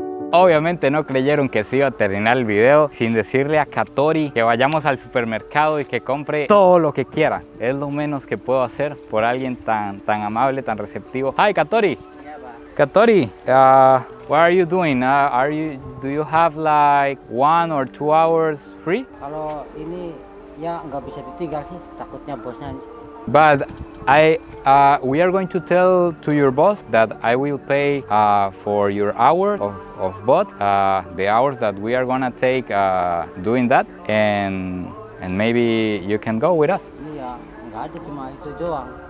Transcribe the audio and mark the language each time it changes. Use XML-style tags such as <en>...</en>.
<es>Obviamente no creyeron que se iba a terminar el video sin decirle a Katori que vayamos al supermercado y que compre todo lo que quiera. Es lo menos que puedo hacer por alguien tan amable, tan receptivo.</es> <en>Hi Katori. Katori, what are you doing? Do you have like 1 or 2 hours free?</en> <id>Kalau ini ya nggak bisa ditinggal sih, takutnya bosnya.</id> <en>But we are going to tell to your boss that I will pay for your hour of boat, the hours that we are gonna take doing that, and maybe you can go with us.</en> <id>Iya, nggak ada, cuma itu doang.</id>